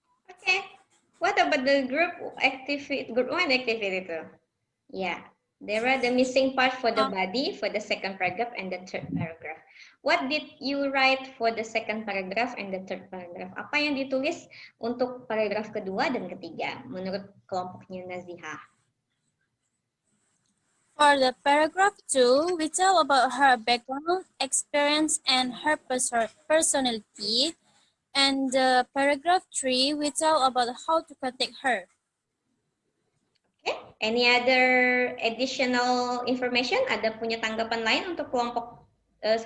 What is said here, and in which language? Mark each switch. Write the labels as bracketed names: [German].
[English] Okay. What about the group activity? Group 1 activity too? Yeah. There are the missing part for the body for the second paragraph and the third paragraph. What did you write for the second paragraph and the third paragraph? [Indonesian] Apa yang ditulis untuk paragraf kedua dan ketiga menurut kelompoknya Naziha? [English] For the paragraph 2, we tell about her background, experience, and her personality. And the paragraph 3, we tell about how to contact her. Okay. Any other additional information? [Indonesian] Ada punya tanggapan lain untuk kelompok 1?